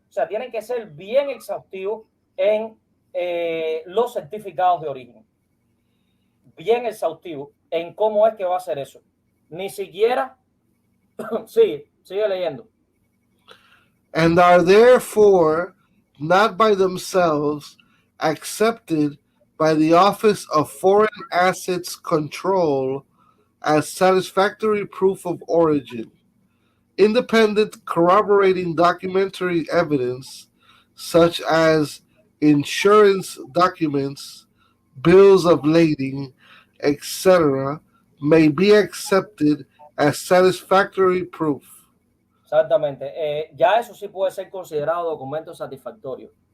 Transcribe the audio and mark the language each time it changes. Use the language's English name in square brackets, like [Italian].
[Spanish] O sea, tienen que ser bien exhaustivos en los certificados de origen. Bien exhaustivo en cómo es que va a hacer eso. Ni siquiera sigue leyendo. [English] And are therefore not by themselves accepted by the Office of Foreign Assets Control as satisfactory proof of origin. Independent corroborating documentary evidence, such as insurance documents, bills of lading, etc., may be accepted as satisfactory proof. [Spanish] Exactamente. Ya eso sí puede ser considerado documento satisfactorio.